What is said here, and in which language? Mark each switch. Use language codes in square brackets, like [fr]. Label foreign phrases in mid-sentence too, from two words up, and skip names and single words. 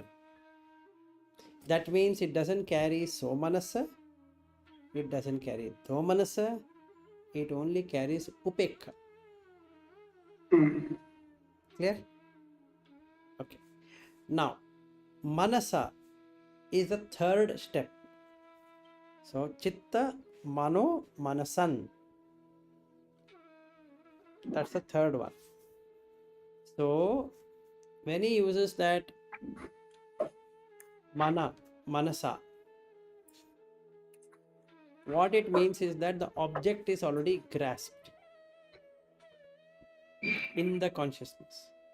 [en] That means it doesn't carry somanasa, it doesn't carry domanasa, it only carries upekha. Clear? Okay. Now, manasa is the third step. So, [pi] chitta, mano, manasan. [en] That's the third one. So, when he uses that manasa, what it means is that the object is already grasped in the consciousness.